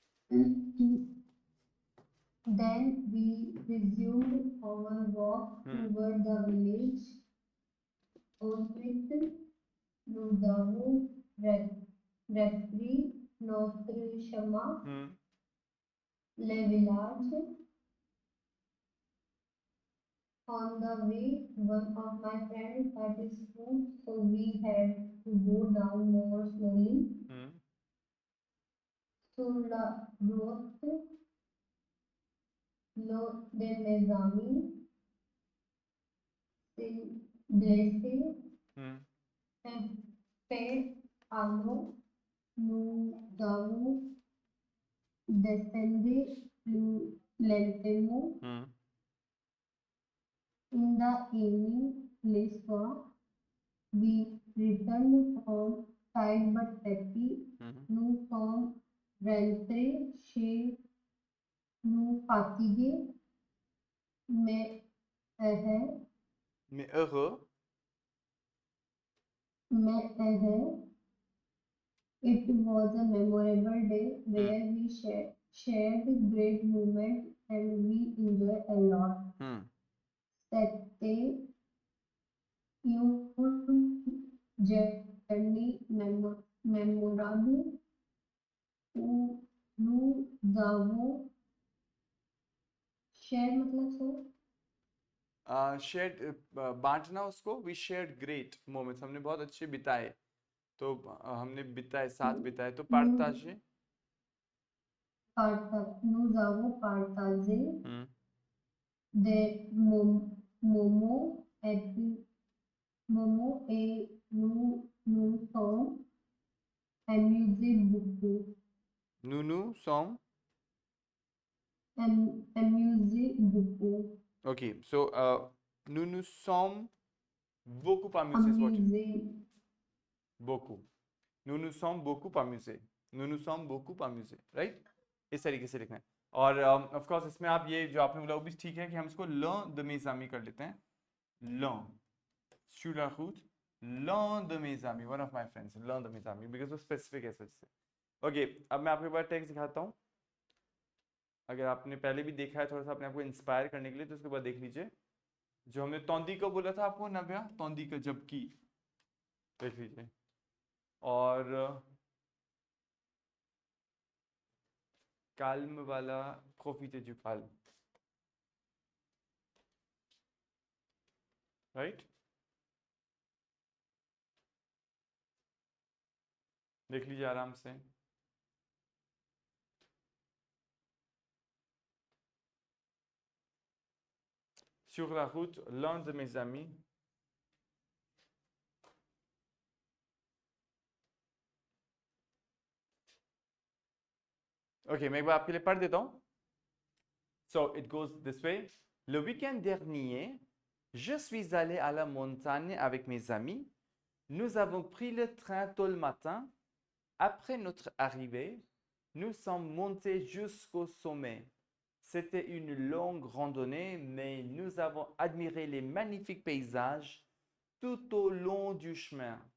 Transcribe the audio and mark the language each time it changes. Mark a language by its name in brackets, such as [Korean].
[English] Then we resumed our walk toward the village. On it, [French] nous avons repris notre chemin. Les villages. [English] On the way, one of my friends cut his foot, so we had to go down more slowly. [French] Sur la route, de mes amis s'est blessé. Fait alors, nous avons descendu plus lentement. [English] In the evening, [French] le soir, [English] we returned home tired but happy. [French] Nous sommes rentrés chez nous fatigués, mais heureux. Mais heureux. Mais heureux. [English] It was a memorable day where we shared great moments and we enjoyed a lot. [French] C'était une journée mémorable où nous avons [English] share [Hindi] मतलब सो shared बांटना उसको [English] we shared great moments [Hindi] हमने बहुत अच्छे बिताए तो हमने बिताए साथ बिताए तो partagé [French] nous avons partagé des moments et nous sommes amusés beaucoup. Nous sommes amusés beaucoup. [English] Okay, so [French] nous sommes beaucoup amusés. Beaucoup. Nous sommes beaucoup amusés. Nous sommes beaucoup amusés, [English] right? [Hindi] इस तरीके से लिखना है और of course इसमें आप ये जो आपने बोला वो भी ठीक है कि हम इसको [French] l'un de mes amis [Hindi] कर लेते हैं. [French] L'un sur la route, l'un de mes amis, [English] one of my friends, [French] l'un de mes amis, because [Hindi] वो स्पेसिफिक है सच से. ओके, अब मैं आपको एक बार टेक्स्ट दिखाता हूँ. अगर आपने पहले भी देखा है थोड़ा सा अपने आपको इंस्पायर करने के लिए तो उसके बाद देख लीजिए. जो हमने तौंदी का बोला था आपको नव्या, तौंदी का जबकि देख लीजिए. [French] और calme वाला profiter du calme, right? [Hindi] देख लीजिए आराम से. [French] Sur la route, l'un de mes amis ok, [Hindi] मैं एक बार आपके लिए पढ़ देता हूँ. [English] So it goes this way. [French] Le week-end dernier, je suis allé à la montagne avec mes amis. Nous avons pris le train tôt le matin. Après notre arrivée, nous sommes montés jusqu'au sommet. C'était une longue randonnée, mais nous avons admiré les magnifiques paysages tout au long du chemin.